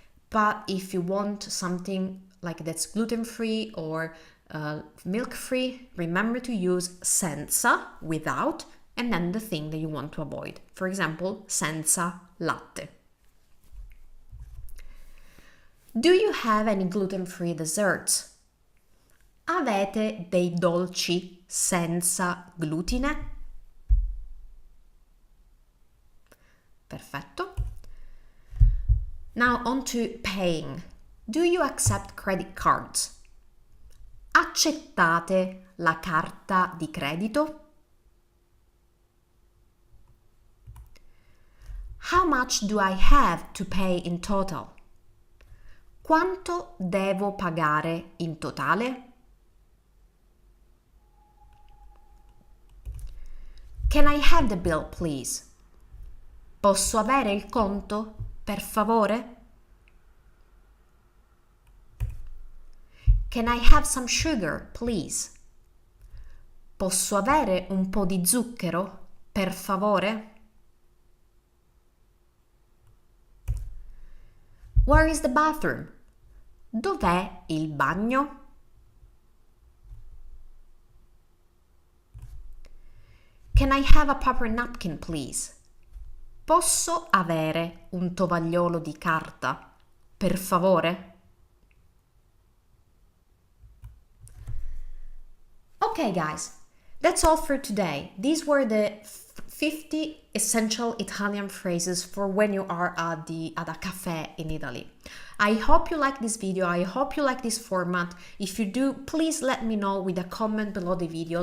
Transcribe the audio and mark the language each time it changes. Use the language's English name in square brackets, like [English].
[English] But if you want something like that's gluten-free or milk-free, remember to use senza, without, and then the thing that you want to avoid. For example, [Italian] senza latte. [English] Do you have any gluten-free desserts? [Italian] Avete dei dolci senza glutine? Perfetto. [English] Now on to paying. Do you accept credit cards? [Italian] Accettate la carta di credito? [English] How much do I have to pay in total? [Italian] Quanto devo pagare in totale? [English] Can I have the bill, please? [Italian] Posso avere il conto, per favore? [English] Can I have some sugar, please? [Italian] Posso avere un po' di zucchero, per favore? [English] Where is the bathroom? [Italian] Dov'è il bagno? [English] Can I have a paper napkin, please? [Italian] Posso avere un tovagliolo di carta, per favore? [English] Okay, guys, that's all for today. These were the 50 essential Italian phrases for when you are at a cafe in Italy. I hope you like this video. I hope you like this format. If you do, please let me know with a comment below the video.